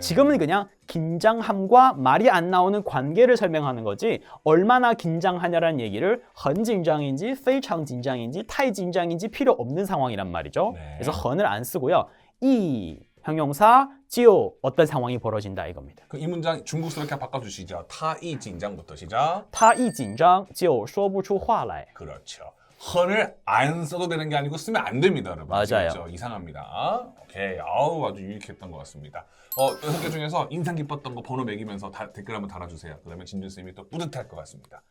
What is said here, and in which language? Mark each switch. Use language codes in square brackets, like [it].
[ko] 지금은 그냥 긴장함과 말이 안 나오는 관계를 설명하는 거지 얼마나 긴장하냐라는 얘기를 [zh] 很紧张 [ko] 인지 [zh] 非常紧张 [ko] 인지 [zh] 太紧张 [ko] 인지 필요 없는 상황이란 말이죠. 네. 그래서 很을 안 쓰고요. 이 형용사 就 어떤 상황이 벌어진다 이겁니다. 그 이 문장 중국스럽게 바꿔주시죠. 타이 긴장부터 시작. [zh] 他一紧张就说不出话来. [ko] 그렇죠. 헌을 안 써도 되는 게 아니고 쓰면 안 됩니다, 여러분. 맞아요. 아시겠죠? 이상합니다. 오케이. 아우, 아주 유익했던 것 같습니다. 6개 중에서 인상 깊었던 거 번호 매기면서 댓글 한번 달아주세요. 그러면 진준쌤이 또 뿌듯할 것 같습니다.